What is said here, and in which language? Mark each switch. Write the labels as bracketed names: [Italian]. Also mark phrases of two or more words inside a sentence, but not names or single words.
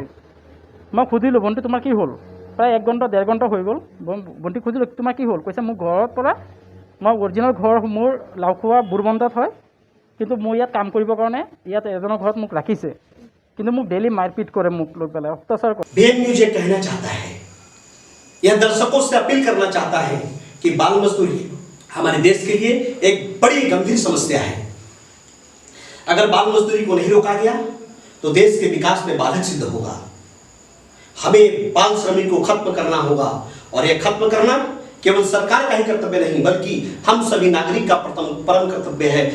[Assamese] মই সুধিলোঁ ভণ্টি তোমাৰ কি হ'ল? প্ৰায় 1 ঘণ্টা 1.5 ঘণ্টা হৈ গ'ল। ভণ্টি সুধিলোঁ তোমাৰ কি হ'ল? কৈছে মোৰ ঘৰত পৰা মই অৰিজিনেল ঘৰ মোৰ লাওখোৱা বুৰবন্দাত হয়, কিন্তু মই ইয়াত কাম কৰিবৰ কাৰণে ইয়াত এজনৰ ঘৰত মোক ৰাখিছে, কিন্তু মোক ডেইলি মাৰপিট কৰে, মোক লৈ পেলাই অত্যাচাৰ কৰে। [Hindi] BM न्यूज ये कहना चाहता है, यह दर्शकों से अपील करना चाहता है कि बाल मजदूरी हमारे देश के लिए एक बड़ी गंभीर समस्या है। अगर बाल मजदूरी को नहीं रोका गया तो देश के विकास में बाधक सिद्ध होगा। हमें बाल श्रमिक को खत्म करना होगा, और यह खत्म करना केवल सरकार का ही कर्तव्य नहीं बल्कि हम सभी नागरिक का परम कर्तव्य है।